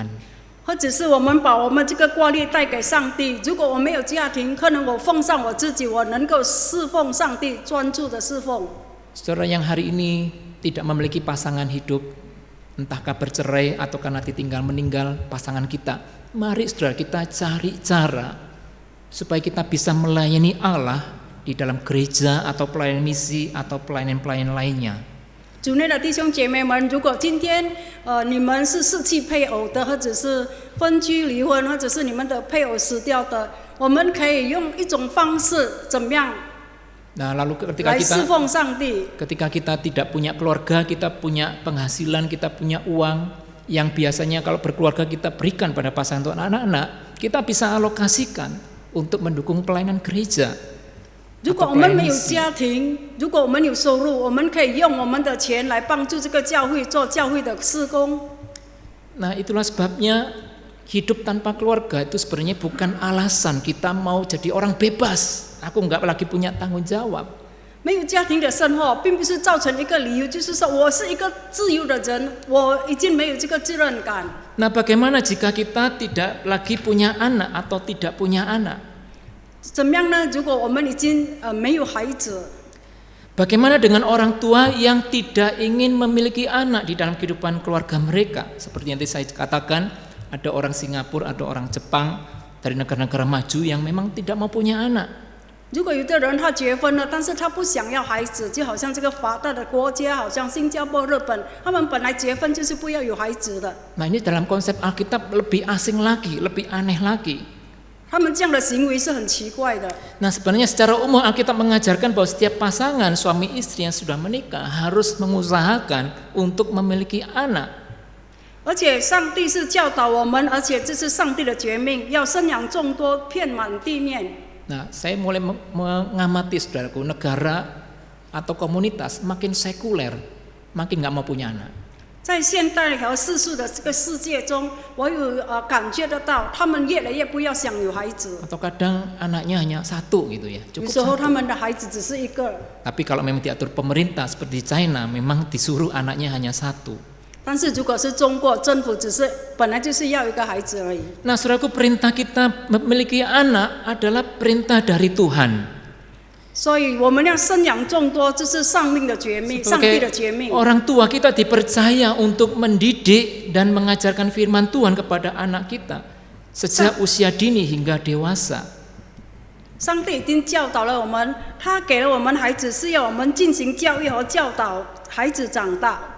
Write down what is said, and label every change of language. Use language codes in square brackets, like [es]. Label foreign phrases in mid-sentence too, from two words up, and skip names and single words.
[zh] 或者是我们把我们这个挂念带给上帝。如果我没有家庭，可能我奉上我自己，我能够侍奉上帝，专注的侍奉。 [id] Saudara yang hari ini tidak memiliki pasangan hidup, entahkah bercerai atau karena ditinggal meninggal pasangan kita, mari saudara kita cari cara supaya kita bisa melayani Allah di dalam gereja atau pelayanan misi atau pelayanan-pelayanan lainnya. [zh] 主内的弟兄姐妹们，如果今天你们是失去配偶的，或者是分居离婚，或者是你们的配偶死掉的，我们可以用一种方式怎么样 [id] Nah, lalu [zh] 来侍奉上帝？ [id] ketika kita tidak punya keluarga, kita punya penghasilan, kita punya uang yang biasanya kalau berkeluarga kita berikan pada pasangan atau anak-anak, kita bisa alokasikan untuk mendukung pelayanan gereja. [zh] 如果我们没有家庭，如果我们有收入，我们可以用我们的钱来帮助这个教会做教会的事工。 [id] Nah, itulah sebabnya hidup tanpa keluarga itu sebenarnya bukan alasan kita mau jadi orang bebas. Aku nggak lagi punya tanggung jawab. [zh] 没有家庭的生活，并不是造成一个理由，就是说我是一个自由的人，我已经没有这个责任感。 [id] Nah, bagaimana jika kita tidak lagi punya anak atau tidak punya anak? [zh] 怎么样呢？如果我们已经没有孩子， [id] Bagaimana dengan orang tua yang tidak ingin memiliki anak di dalam kehidupan keluarga mereka? Seperti yang tadi saya katakan, ada orang Singapura, ada orang Jepang dari negara-negara maju yang memang tidak mau punya anak. [zh] 如果有的人他结婚了，但是他不想要孩子，就好像这个发达的国家，好像新加坡、日本，他们本来结婚就是不要有孩子的。 [id] Nah, ini dalam konsep Alkitab lebih asing lagi, lebih aneh lagi. [zh] 他们这样的行为是很奇怪的。 [id] Nah, sebenarnya secara umum Alkitab mengajarkan bahwa setiap pasangan suami istri yang sudah menikah harus mengusahakan untuk memiliki anak. [zh] 而且上帝是教导我们，而且这是上帝的诫命，要生养众多，遍满地面。 [id] Nah, saya mulai mengamati saudaraku, negara atau komunitas makin sekuler, makin nggak mau punya anak. [zh] 在现代和世俗的这个世界中，我有感觉得到，他们越来越不要想有孩子。 [id] Atau kadang anaknya hanya satu gitu ya, [zh] 有 [id] cukup [zh] 时候 [id] satu. [zh] 他们的孩子只是一个， [id] Tapi kalau memang diatur pemerintah seperti China, memang disuruh anaknya hanya satu. [zh] 但是如果是中国政府，只是本来就是要一个孩子而已。 [id] Nah, saudaraku, perintah kita memiliki anak adalah perintah dari Tuhan. [zh] 所以我们要生养众多，这是上帝的诫命，上帝的诫命。 [id] Orang tua kita dipercaya untuk mendidik dan mengajarkan firman Tuhan kepada anak kita sejak usia dini hingga dewasa. [zh] 上帝已经教导了我们，他给了我们孩子，是要我们进行教育和教导孩子长大。